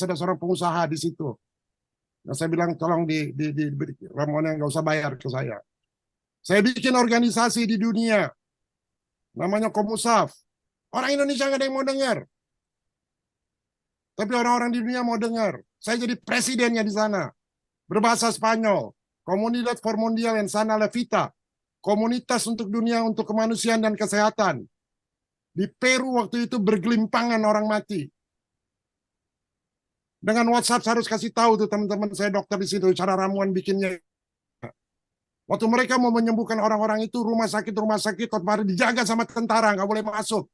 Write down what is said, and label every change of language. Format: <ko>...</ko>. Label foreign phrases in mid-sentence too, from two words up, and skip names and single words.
<id>Ada seorang pengusaha di situ. Nah, saya bilang tolong diberi ramuan yang nggak usah bayar ke saya. Saya bikin organisasi di dunia. Namanya Komusaf. Orang Indonesia nggak ada yang mau dengar. Tapi orang-orang di dunia mau dengar. Saya jadi presidennya di sana. Berbahasa Spanyol. Comunidad for Mundial en Sana la Vida. Komunitas untuk dunia, untuk kemanusiaan dan kesehatan. Di Peru waktu itu bergelimpangan orang mati. Dengan WhatsApp saya harus kasih tahu tuh teman-teman saya dokter di situ cara ramuan bikinnya. Waktu mereka mau menyembuhkan orang-orang itu, rumah sakit otomatis dijaga sama tentara, nggak boleh masuk.</id>